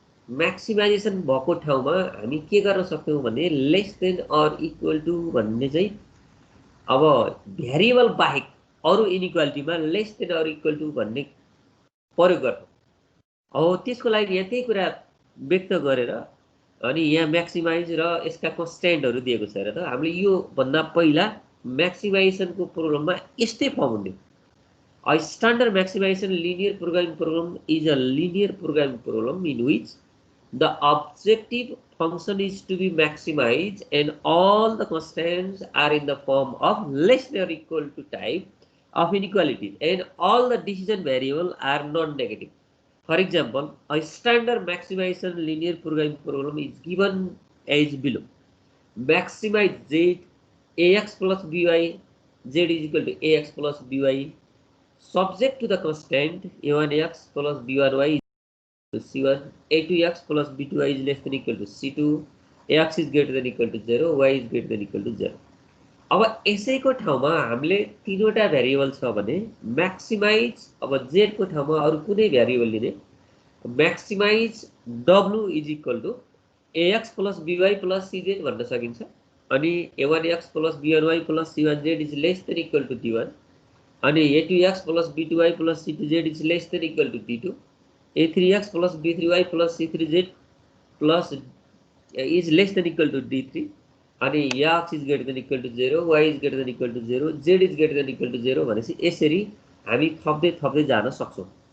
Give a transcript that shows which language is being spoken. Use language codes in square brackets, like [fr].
[ne] Maximisation भएको ठाउँमा हामी के गर्न सक्छौँ भने less than or equal to भन्ने चाहिँ अब भ्यारिएबल बाहेक अरू इनइक्वालिटीमा less than or equal to भन्ने प्रयोग गर्छौँ। अब त्यसको लागि यहाँ त्यही कुरा व्यक्त गरेर अनि यहाँ म्याक्सिमाइज र यसका कन्स्ट्यान्टहरू दिएको छ र त हामीले यो भन्दा पहिला म्याक्सिमाइजेसनको प्रोग्राममा यस्तै फर्म हुन्थ्यो। [en] A standard maximization linear programming program is a linear programming program in which the objective function is to be maximized and all the constants are in the form of less than or equal to type of inequalities and all the decision variables are non-negative. For example, a standard maximization linear programming program is given as below. Maximize z ax plus by, z is equal to ax plus by, subject to the constant a1x plus b1y is c1, a2x plus b2y is less than equal to c2, x is greater than equal to 0, y is greater than equal to 0. [ne] अब यसैको ठाउँमा हामीले तीनवटा variable छ भने maximise, अब z को ठाउँमा अरु कुनै भ्यारिएबल लिने, maximise w [en] is equal to ax plus by plus cz [ne] भन्न सकिन्छ। [en] अनि a1x plus b1y plus c1z is less than equal to d1, अनि a2x plus b2y plus c2z is less than equal to d2, a3x plus b3y plus c3z plus is less than equal to d3, अनि x is greater than equal to 0, y is greater than equal to 0, z is greater than equal to 0 [ne] भनेपछि यसरी हामी थप्दै जान सक्छौं।